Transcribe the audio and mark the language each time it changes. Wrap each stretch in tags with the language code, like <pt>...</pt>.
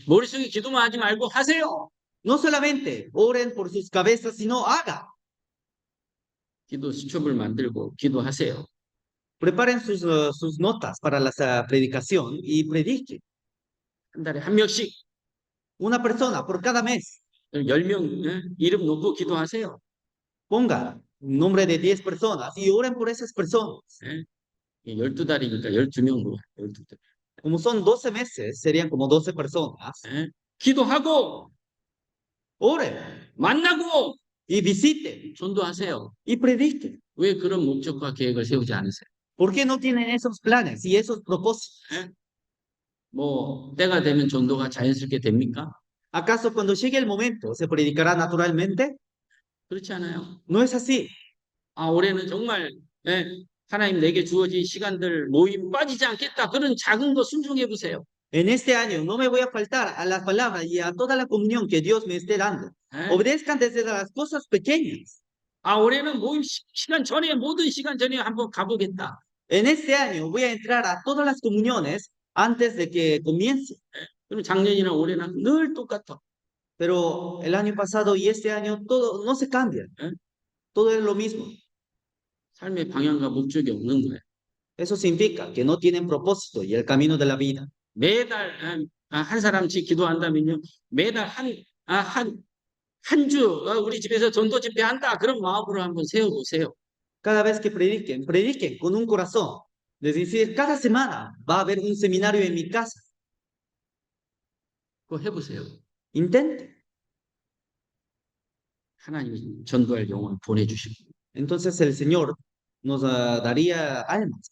<ko>머릿속에 기도만 하지 말고 하세요.</ko> <es>No solamente oren por sus cabezas, sino haga.</es> <ko>기도 수첩을 만들고 기도하세요.</ko> <es>Preparen sus notas para la predicación y prediquen.</es> <ko>한 달에 한 명씩</ko> <es>Una persona por cada mes.</es> <ko>10명 이름 놓고 기도하세요.</ko> <es>Ponga un nombre de 10 personas y oren por esas personas.</es> <ko>예? 12달이니까 12명으로 12달.</ko> <es>Como son 12 meses, serían como 12 personas.</es> <ko>예? 기도하고</ko> <es>Oren</es> <ko>만나고</ko> <es>y visiten</es> <ko>전도하세요.</ko> <es>y prediquen.</es> <ko>왜 그런 목적과 계획을 세우지 않으세요?</ko> <es>¿Por qué no tienen esos planes y esos propósitos?</es> <ko>뭐 때가 되면 전도가 자연스럽게 됩니까?</ko> <es>¿Acaso cuando llegue el momento se predicará naturalmente?</es> <ko>그렇지 않아요.</ko> <es>No es así.</es> <ko>올해는 정말 하나님 내게 주어진 시간들 모임 빠지지 않겠다. 그런 작은 거 순종해 보세요.</ko> <es>En este año no me voy a faltar a las palabras y a toda la comunión que Dios me esté dando. Obedezcan desde las cosas pequeñas.</es> <ko>올해는 모임 시간 전에 모든 시간 전에 한번 가보겠다.</ko> <es>En este año voy a entrar a todas las comuniones antes de que comience.</es> <ko>그럼 작년이나 올해는 늘 똑같아.</ko> <es>Pero el año pasado y este año todo no se cambia. Todo es lo mismo.</es> <ko>삶의 방향과 목적이 없는 거예요.</ko> <es>Eso significa que no tienen propósito y el camino de la vida.</es> <ko>매달 한 사람씩 기도한다면요. 매달 한 주 우리 집에서 전도 집회한다. 그런 마음으로 한번 세워보세요.</ko> <es>Cada vez que prediquen con un corazón. Es decir, cada semana va a haber un seminario en mi casa.</es> <ko>그거 해보세요.</ko> <es>Intente.</es> <ko>하나님이 전도할 영혼 보내주시고.</ko> <es>Entonces el Señor nos daría almas.</es>